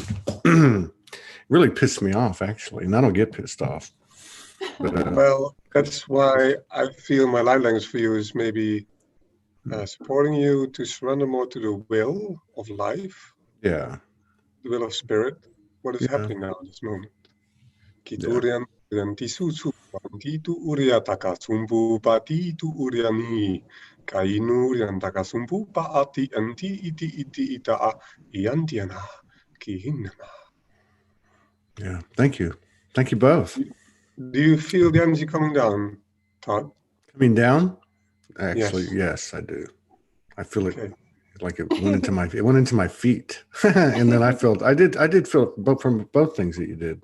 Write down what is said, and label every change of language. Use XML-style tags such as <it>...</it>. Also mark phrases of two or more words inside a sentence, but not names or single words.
<en>Really pissed me off, actually, and I don't get pissed off. But, well, that's why I feel my light language for you is maybe supporting you to surrender more to the will of life. Yeah. The will of spirit. What is happening now in this moment? Kiturian tisusu titu uria takasumbu patitu uriani kainu rian takasumbu paati anti iti ita iantiana kihinama. Yeah. Thank you. Thank you both. Do you feel the energy coming down, Todd? Coming down? Actually, yes, I do. I feel it like it went into my feet. And then I did feel it from both things that you did.</en>